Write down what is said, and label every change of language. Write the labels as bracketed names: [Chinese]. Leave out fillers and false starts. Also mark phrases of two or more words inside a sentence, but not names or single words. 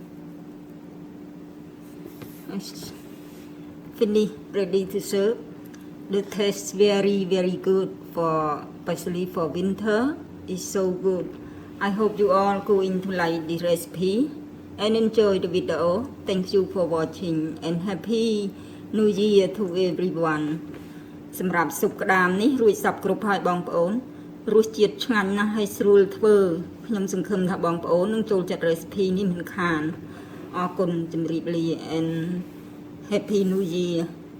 [English] finish ready to serve the taste very good for especially for winter is so good I hope you all going to like this recipe and enjoy the video thank you for watching and happy new year to everyone [Khmer] សម្រាប់ស៊ុបក្តាមនេះរួចសពគ្រប់ហើយបងប្អូន រសជាតិឆ្ងាញ់ណាស់ហើយស្រួលធ្វើខ្ញុំសង្ឃឹមថាបងប្អូននឹងចូលចិត្ត recipe នេះមិនខានអរគុណជម្រាបលា [English] and happy new year